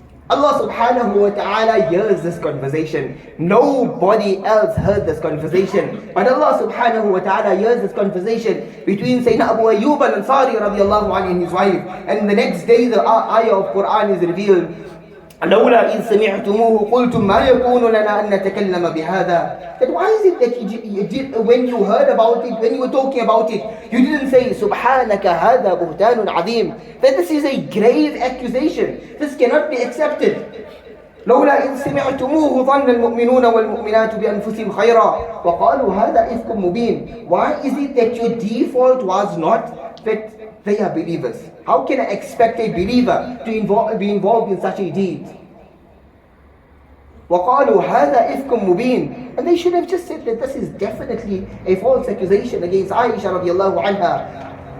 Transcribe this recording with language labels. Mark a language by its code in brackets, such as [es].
[en] Allah subhanahu wa ta'ala hears this conversation. Nobody else heard this conversation, but Allah subhanahu wa ta'ala hears this conversation between Sayyidina Abu Ayyub al-Ansari radiallahu anhu and his wife. And the next day the ayah of Quran is revealed. [ar] لولا إن سمعتموه قلتم ما يكون لنا أن نتكلم بهذا. [en] That why is it that you did, when you heard about it, when you were talking about it, you didn't say [ar] سبحانك هذا بهتان عظيم, [en] that this is a grave accusation, this cannot be accepted. [ar] لولا إن سمعتموه ظن المؤمنون والمؤمنات بأنفسهم خيرا وقالوا هذا إفك مبين. [en] Why is it that your default was not that they are believers? How can I expect a believer to be involved in such a deed? [ar] وَقَالُوا هَذَا إِفْكٌ مُبِينٌ. [en] And they should have just said that this is definitely a false accusation against Aisha radiallahu anha.